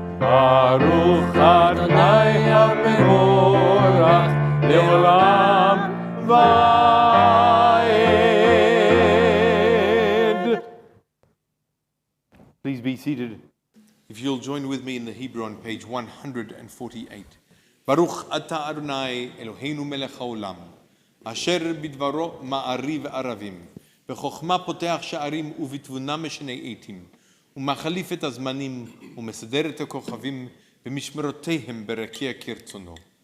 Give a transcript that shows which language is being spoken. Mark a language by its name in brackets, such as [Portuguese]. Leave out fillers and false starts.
[Hebrew] ברוך אדוני המבורך לעולם ועד. [English] Please be seated. If you'll join with me in the Hebrew on page 148. [Hebrew] ברוך אתה אדוני אלוהינו מלך העולם, אשר בדברו מעריב ערבים, בחוכמה פותח שערים ובתבונה משנה עתים, ומחליף את הזמנים ומסדר את הכוכבים במשמרותיהם ברקיע כרצונו.